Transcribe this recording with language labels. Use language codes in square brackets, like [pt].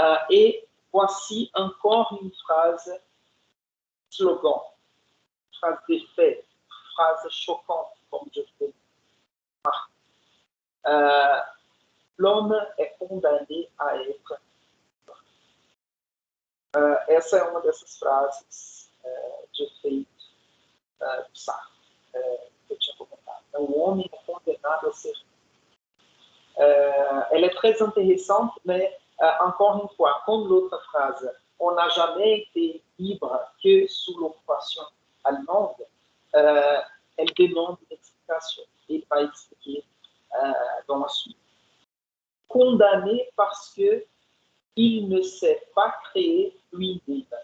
[fr] Et voici encore une phrase slogan, phrase d'effet, phrase choquante, comme je fais. L'homme est condamné à être. [pt] Essa é uma dessas frases de efeito do Sartre, que eu tinha comentado. O homem [fr] est condamné [pt] à ser. [fr] Elle est très intéressante, mais encore une fois, comme l'autre phrase, on n'a jamais été libre que sous l'occupation allemande, elle demande une explication. Il va expliquer dans la suite. Condamné parce que il ne s'est pas créé lui-même.